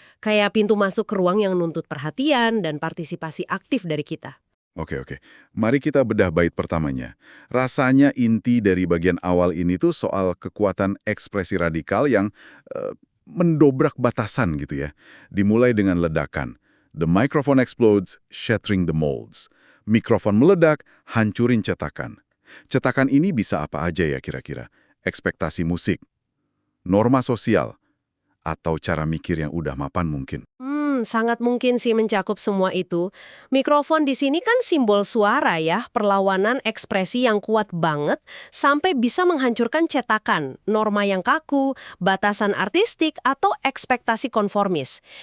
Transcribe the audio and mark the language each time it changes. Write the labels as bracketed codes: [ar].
[id] Kayak pintu masuk ke ruang yang nuntut perhatian dan partisipasi aktif dari kita. Oke. Mari kita bedah bait pertamanya. Rasanya inti dari bagian awal ini tuh soal kekuatan ekspresi radikal yang mendobrak batasan gitu ya. Dimulai dengan ledakan. [en] The microphone explodes, shattering the molds. [id] Mikrofon meledak, hancurin cetakan. Cetakan ini bisa apa aja ya kira-kira? Ekspektasi musik, norma sosial, atau cara mikir yang udah mapan mungkin. Sangat mungkin sih mencakup semua itu. Mikrofon di sini kan simbol suara ya, perlawanan ekspresi yang kuat banget sampai bisa menghancurkan cetakan, norma yang kaku, batasan artistik, atau ekspektasi konformis.